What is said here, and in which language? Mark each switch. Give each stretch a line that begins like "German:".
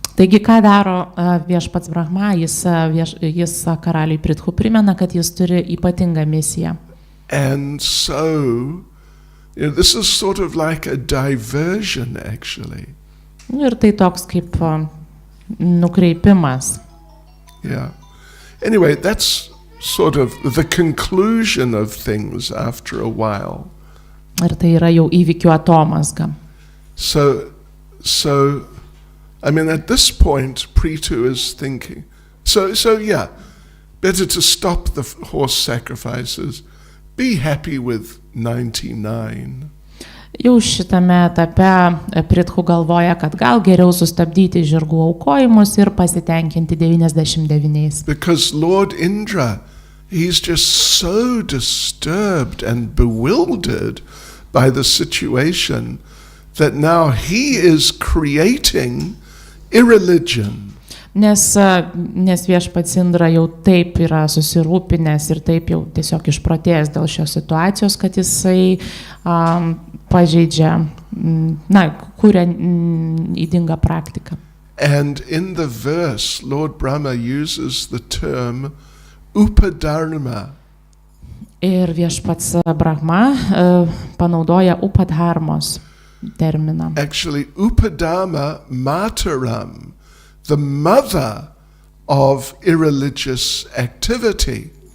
Lithuanian: Taigi, ką daro viešpats Brahma, jis karaliui Prithu primena, kad jis turi ypatingą misiją.
English: And so, this is sort of like a diversion actually.
Lithuanian: Ir tai toks kaip nukreipimas.
English: Yeah. Anyway, that's sort of the conclusion of things after a while.
Lithuanian: Ir tai yra jau įvykių atomazga.
English: So, I mean, at this point, Prithu is thinking, so yeah, better to stop the horse sacrifices, be happy with 99.
Lithuanian: Jau šitame etape Prithu galvoja, kad gal geriau sustabdyti žirgų aukojimus ir pasitenkinti 99.
English: Because Lord Indra, he's just so disturbed and bewildered by the situation that now he is creating irreligion.
Lithuanian: Nes viešpats Indra jau taip yra susirūpinęs ir taip jau tiesiog išprotėjęs dėl šios situacijos, kad jisai pažeidžia, kuria ydingą praktiką.
English: And in the verse, Lord Brahma uses the term upadharma.
Lithuanian: Ir viešpats Brahma panaudoja upadharmos terminą.
English: Actually, upadharma mataram, the mother of irreligious activity.